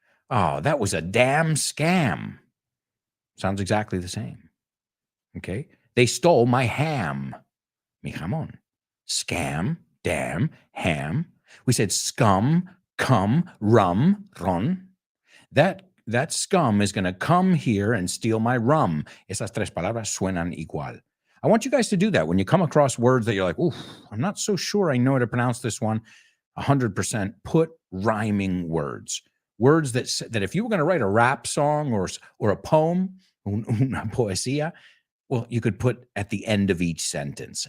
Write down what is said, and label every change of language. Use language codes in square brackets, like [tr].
[en] Oh, that was a damn scam. Sounds exactly the same. Okay? They stole my ham. [es] Mi jamón. [en] Scam, damn, ham. We said scum, cum, rum, ron. That scum is going to come here and steal my rum. [es] Esas tres palabras suenan igual. [en] I want you guys to do that when you come across words that you're like, ooh, I'm not so sure I know how to pronounce this one. 100% put rhyming words. Words that if you were going to write a rap song or a poem, [es] una poesía, [en] well, you could put at the end of each sentence.